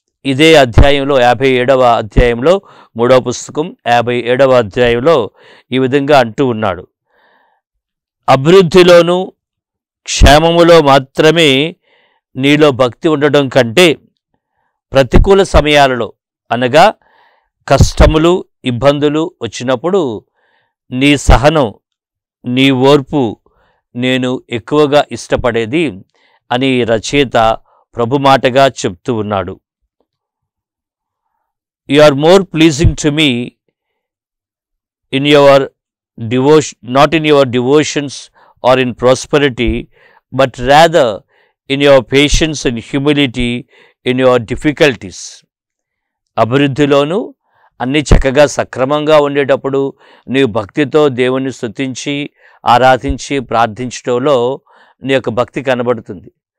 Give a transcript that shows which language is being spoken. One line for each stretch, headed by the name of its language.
Telugu: ఇదే అధ్యాయంలో 57వ అధ్యాయంలో 3వ పుస్తకం 57వ అధ్యాయంలో ఈ విధంగా అంటూ ఉన్నాడు, అభివృద్ధిలోనూ క్షేమములో మాత్రమే నీలో భక్తి ఉండటం కంటే ప్రతికూల సమయాలలో, అనగా కష్టములు, ఇబ్బందులు వచ్చినప్పుడు నీ సహనం, నీ ఓర్పు నేను ఎక్కువగా ఇష్టపడేది అని రచయిత ప్రభు మాటగా చెప్తూ ఉన్నాడు.
English: You are more pleasing to me in your devotion, not in your devotions or in prosperity, but rather in your patience and humility in your difficulties.
Telugu: అభివృద్ధిలోనూ అన్నీ చక్కగా సక్రమంగా ఉండేటప్పుడు నీవు భక్తితో దేవుని స్తుతించి, ఆరాధించి, ప్రార్థించడంలో నీ యొక్క భక్తి కనబడుతుంది.